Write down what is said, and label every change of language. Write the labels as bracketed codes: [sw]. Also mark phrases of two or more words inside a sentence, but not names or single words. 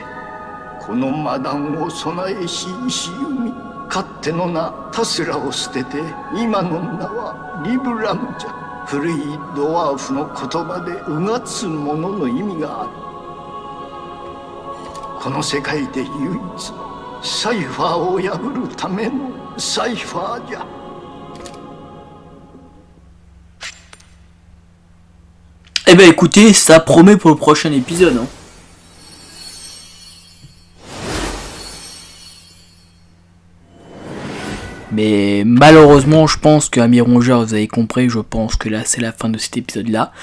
[ja] この魔弾を備えし石弓、かっての名タスラを捨てて今の名はリブラムじゃ。古いドワーフの言葉でうがつものの意味がある。この世界で唯一サイファーを破るためのサイファーじゃ。 [fr] Eh ben écoutez, ça promet pour le prochain épisode. Hein. Mais malheureusement, je pense que amis rongeurs, vous avez compris, je pense que là c'est la fin de cet épisode là.